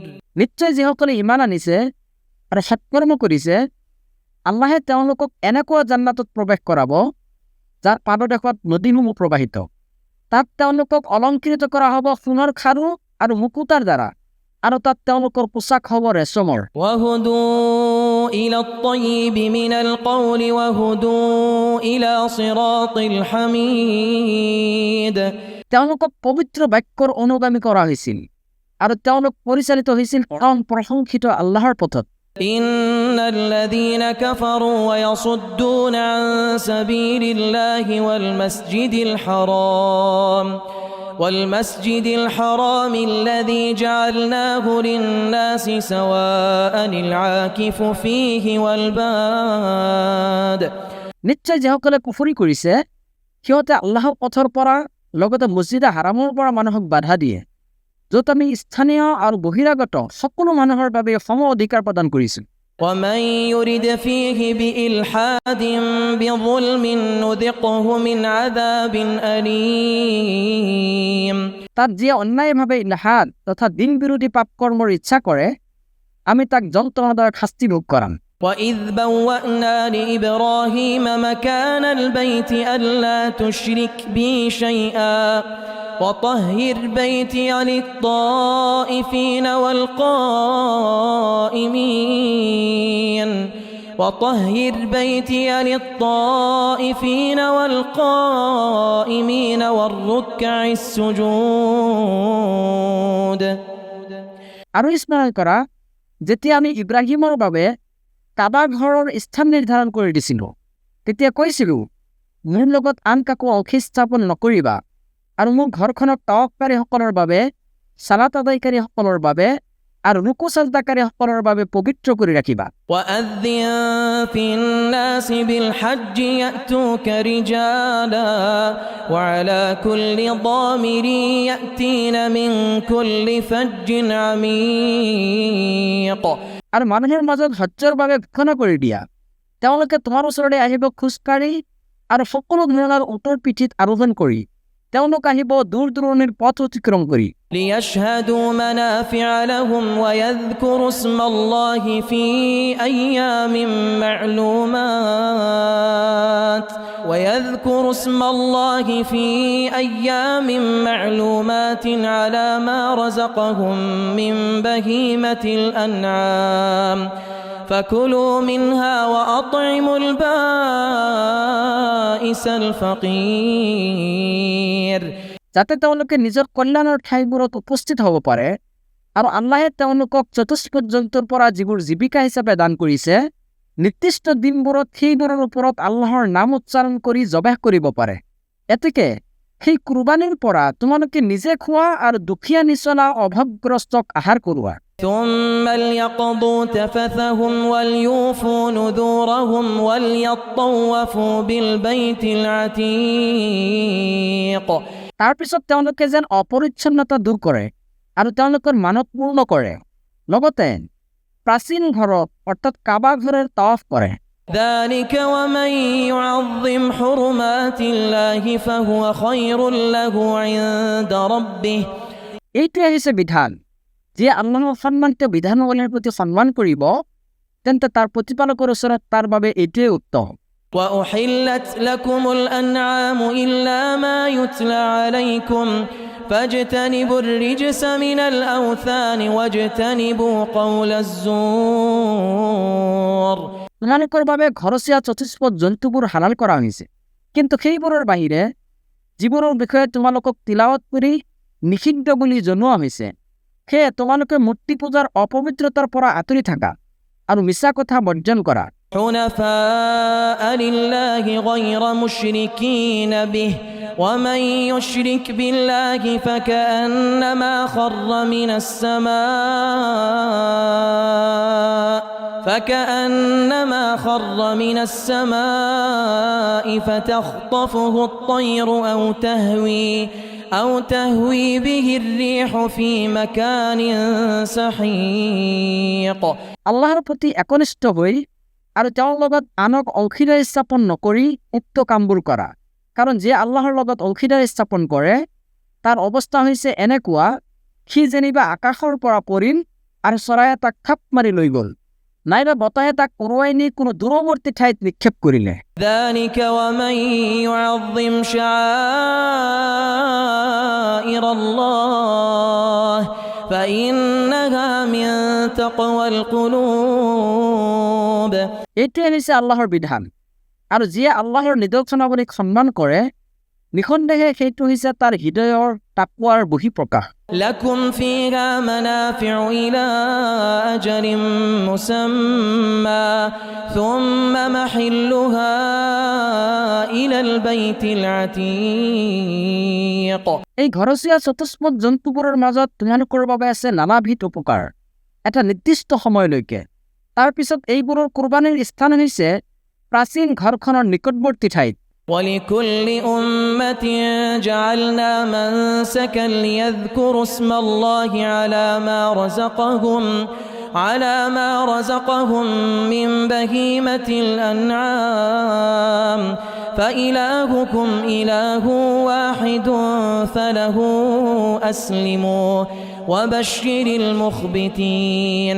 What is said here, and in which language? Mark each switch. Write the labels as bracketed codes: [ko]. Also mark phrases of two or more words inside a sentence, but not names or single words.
[as] নিশ্চয় যিসকলে ইমান আনিছে আৰু সৎকৰ্ম কৰিছে আল্লাহে তেওঁলোকক এনেকুৱা জান্নাতত প্ৰৱেশ কৰাব যাৰ পাদদেশত নদীসমূহ প্ৰবাহিত তাত তেওঁলোকক অলংকৃত কৰা হ'ব সোণৰ খাৰু আৰু মুকুতাৰ দ্বাৰা আৰু তাত তেওঁলোকৰ পোছাক হ'ব ৰেচমৰ [ar] وهدوا إلى الطيب من القول وهدوا إلى صراط الحميد [as] তেওঁলোকক পবিত্ৰ বাক্যৰ অনুগামী কৰা হৈছিল আৰু তেওঁলোক পৰিচালিত হৈছিল পৰম প্ৰশংসিত আল্লাহৰ পথত [ar] إن الذين كفروا ويصدون عن سبيل الله والمسجد الحرام الذي جعلناه للناس سواء العاكف فيه والباد [as] নিশ্চয় যিসকলে কুফৰি কৰিছে সিহঁতে আল্লাহৰ পথৰ পৰা লগতে মছজিদে হাৰামৰ পৰা মানুহক বাধা দিয়ে য'ত আমি স্থানীয় আৰু বহিৰাগত সকলো মানুহৰ বাবে সম অধিকাৰ প্ৰদান কৰিছোঁ [ar] ومن يرد فيه بإلحاد بظلم نذقه من عذاب أليم [as] তাত যিয়ে অন্যায়ভাৱে ইলহাদ তথা দিন বিৰোধী পাপ কৰ্মৰ ইচ্ছা কৰে আমি তাক যন্ত্ৰণাদায়ক শাস্তি ভোগ কৰাম [ar] وإذ بوأنا لإبراهيم مكان البيت ألا تشرك بي شيئا وطهر بيتي للطائفين والقائمين والركع السجود [as] আৰু স্মৰণ কৰা যেতিয়া আমি ইব্ৰাহিমৰ বাবে কাবা ঘৰৰ স্থান নিৰ্ধাৰণ কৰি দিছিলোঁ তেতিয়া কৈছিলোঁ মোৰ লগত আন কাকো অংশী স্থাপন নকৰিবা আৰু মোৰ ঘৰখনক তাৱাফকাৰীসকলৰ বাবে সালাত আদায়কাৰীসকলৰ বাবে আৰু ৰুকু সাজদাকাৰীসকলৰ বাবে পবিত্ৰ কৰি ৰাখিবা [ar] وأذن في الناس بالحج يأتوك رجالا وعلى كل ضامر يأتين من كل فج عميق [as] আৰু মানুহৰ মাজত হজ্জৰ বাবে ঘোষণা কৰি দিয়া তেওঁলোকে তোমাৰ ওচৰলৈ আহিব খোজকাঢ়ি আৰু সকলো ধৰণৰ উটৰ পিঠিত আৰোহণ কৰি তেওঁলোক আহিব দূৰ দূৰণিৰ পথ অতিক্ৰম কৰি। [ar] ليشهدوا منافع لهم ويذكروا اسم الله في أيام معلومات على ما رزقهم من بهيمة الأنعام فكلوا منها وأطعموا البائس الفقير [as] যাতে তেওঁলোকে নিজৰ কল্যাণৰ ঠাইবোৰত উপস্থিত হ'ব পাৰে আৰু আল্লাহে তেওঁলোকক চতুষ্পদ জন্তুৰ পৰা যিবোৰ জীৱিকা হিচাপে দান কৰিছে নিৰ্দিষ্ট দিনবোৰত সেইবোৰৰ ওপৰত আল্লাহৰ নাম উচ্চাৰণ কৰি জবাহ কৰিব পাৰে। এতেকে সেই কুৰবানীৰ পৰা তোমালোকে নিজে খোৱা আৰু দুখীয়া নিচলা অভাৱগ্ৰস্তক আহাৰ কৰোৱা। [ar] ثم ليقضوا تفثهم وليوفوا نذورهم وليطوفوا بالبيت العتيق [as] তাৰ পিছত তেওঁলোকে যেন অপৰিচ্ছন্নতা দূৰ কৰে আৰু তেওঁলোকৰ মানত পূৰ্ণ কৰে, লগতে প্ৰাচীন ঘৰত অৰ্থাৎ কাবা ঘৰৰ তাৱাফ কৰে। [ar] ذلك ومن يعظم حرمات الله فهو خير له عند ربه [as] এইটোৱে হৈছে বিধান, যিয়ে আল্লাহৰ সন্মানিত বিধানাৱলীৰ প্ৰতি সন্মান কৰিব তেন্তে তাৰ প্ৰতিপালকৰ ওচৰত তাৰ বাবে এইটোৱে উত্তম। [ar] وأحلت لكم الأنعام إلا ما يتلى عليكم فاجتنبوا الرجس من الأوثان واجتنبوا قول الزور [as] তোমালোকৰ বাবে ঘৰচীয়া চতুষ্পদ জন্তুবোৰ হালাল কৰা হৈছে, কিন্তু সেইবোৰৰ বাহিৰে যিবোৰৰ বিষয়ে তোমালোকক তিলাৱত কৰি নিষিদ্ধ বুলি জনোৱা হৈছে সেয়ে তোমালোকে মূৰ্তি পূজাৰ অপবিত্ৰতাৰ পৰা আঁতৰি থাকা আৰু মিছা কথা বৰ্জন কৰা। [ar] حنفاء لله غير مشركين به ومن يشرك بالله فكأنما خر من السماء فتخطفه الطير أو تهوي به الريح في مكان سحيق [as] আল্লাহৰ প্ৰতি একনিষ্ঠ হৈ আৰু তেওঁৰ লগত আনক অংশীদাৰ স্থাপন নকৰি উক্ত কামবোৰ কৰা, কাৰণ যিয়ে আল্লাহৰ লগত অংশীদাৰ স্থাপন কৰে তাৰ অৱস্থা হৈছে এনেকুৱা, সি যেনিবা আকাশৰ পৰা পৰিল আৰু চৰায়ে তাক খাপ মাৰি লৈ গ'ল, নাইবা বতাহে তাক উৰুৱাই নি কোনো দূৰৱৰ্তী ঠাইত নিক্ষেপ কৰিলে। [ar] ذلك ومن يعظم شعائر الله فإنها من تقوى القلوب [as] এইটোৱে হৈছে আল্লাহৰ বিধান, আৰু যিয়ে আল্লাহৰ নিদৰ্শনাৱলীক সন্মান কৰে নিঃসন্দেহে সেইটো হৈছে তাৰ হৃদয়ৰ তাকৱাৰ বহিঃপ্ৰকাশ। [ar] لكم فيها منافع إلى أجل مسمى ثم محلها إلى البيت العتيق [as] এই ঘৰচীয়া চতুষ্পদ জন্তুবোৰৰ মাজত তোমালোকৰ বাবে আছে নানাবিধ উপকাৰ এটা নিৰ্দিষ্ট সময়লৈকে। তাৰ পিছত এইবোৰৰ কুৰবানীৰ স্থান হৈছে প্ৰাচীন ঘৰখনৰ নিকটৱৰ্তী ঠাইত। [ar] ولكل أمة جعلنا منسكا ليذكروا اسم الله على ما رزقهم من بهيمة الأنعام فإلهكم إله واحد فله أسلموا وبشر المخبتين